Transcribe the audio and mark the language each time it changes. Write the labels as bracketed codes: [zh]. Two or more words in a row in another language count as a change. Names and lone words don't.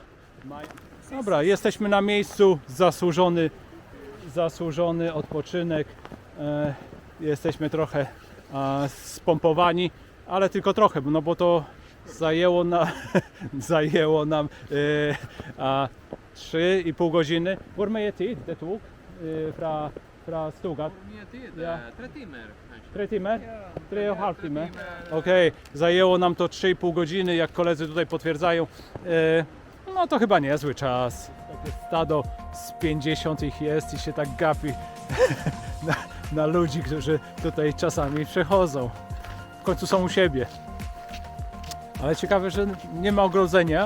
[pl] Dobra, jesteśmy na miejscu, zasłużony odpoczynek. Jesteśmy trochę spompowani, ale tylko trochę, no bo to zajęło nam 3,5 godziny. Voor mij het dit ook, fra fra Stuttgart? [sv] Ja. 3 timmar kanske. 3 timmar? 3,5 timmar? [pl] Okej, zajęło nam to 3,5 godziny, jak koledzy tutaj potwierdzają. No to chyba niezły czas. Takie stado z 50 ich jest i się tak gapi na ludzi, którzy tutaj czasami przechodzą. W końcu są u siebie. Ale ciekawe, że nie ma ogrodzenia.